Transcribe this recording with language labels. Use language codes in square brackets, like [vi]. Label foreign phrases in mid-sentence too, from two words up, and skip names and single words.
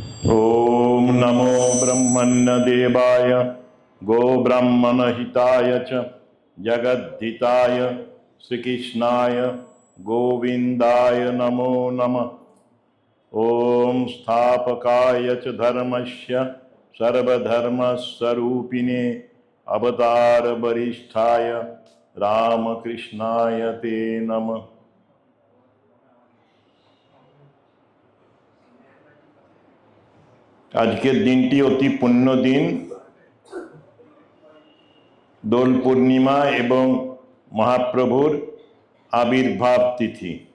[sa] ओम नमो ब्रह्मण्यदेवाय गोब्राह्मणहिताय च जगद्धिताय श्रीकृष्णाय गोविन्दाय नमो नमः। ओम स्थापकाय च धर्मस्य सर्वधर्मस्वरूपिणे अवतार वरिष्ठाय रामकृष्णाय ते नमः। [bn] আজকের দিনটি অতি পুণ্য দিন, দোল পূর্ণিমা এবং মহাপ্রভুর আবির্ভাব তিথি।